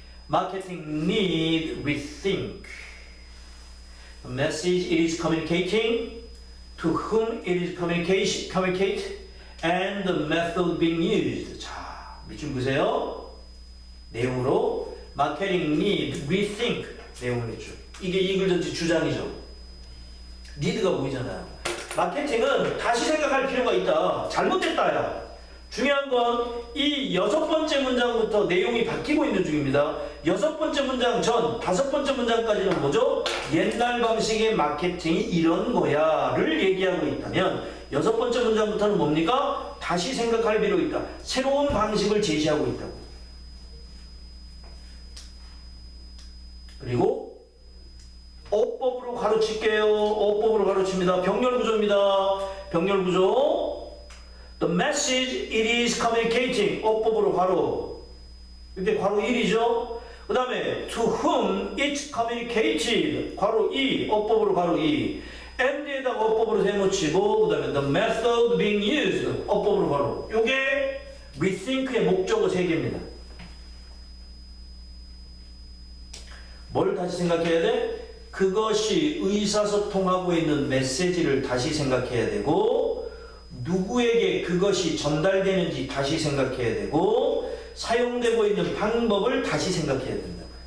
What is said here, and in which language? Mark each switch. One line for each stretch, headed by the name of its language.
English: Marketing need rethink. The message it is communicating, to whom it is communicate, and the method being used.
Korean: 자, 밑줄 보세요. 내용으로
English: Marketing need rethink.
Korean: 내용 밑줄. 이게 이글전지 주장이죠. need가 보이잖아요. 마케팅은 다시 생각할 필요가 있다. 잘못됐다야. 중요한 건 이 6번째 문장부터 내용이 바뀌고 있는 중입니다. 6번째 문장 전 5번째 문장까지는 뭐죠? 옛날 방식의 마케팅이 이런 거야를 얘기하고 있다면 6번째 문장부터는 뭡니까? 다시 생각할 필요가 있다. 새로운 방식을 제시하고 있다고. 그리고 어법으로 가르칠게요. 어법으로 가르칩니다. 병렬구조입니다. 병렬구조.
English: The message it is communicating.
Korean: 어법으로 괄호. 이렇게 괄호 1이죠. 그 다음에
English: to whom it's communicated.
Korean: 괄호 2. 어법으로 괄호 2. and에다가 어법으로 세놓치고 그 다음에
English: the method being used.
Korean: 어법으로 괄호. 요게 rethink의 목적어 3개입니다. 뭘 다시 생각해야 돼? 그것이 의사소통하고 있는 메시지를 다시 생각해야 되고 누구에게 그것이 전달되는지 다시 생각해야 되고 사용되고 있는 방법을 다시 생각해야 된다.